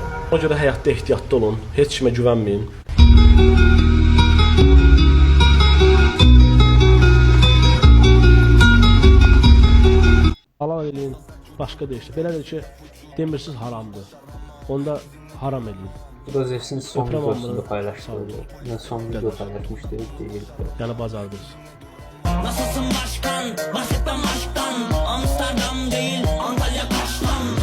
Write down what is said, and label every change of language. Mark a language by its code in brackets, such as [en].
[az] Ona görə həyatda ehtiyatlı olun, heç kimə güvənməyin. Halal eləyin, başqa deyişdir. Belədir ki, demirsiniz haramdır. Onda haram eləyin. Bu da Zevsin son videosunda paylaşdı. Yəni son video paylaşmışdı, deyil. Yəni bacardınız. [tr] Nasılsın başkan? Bahsetmem aşktan. Amsterdam değil, Antalya Kaş'tan.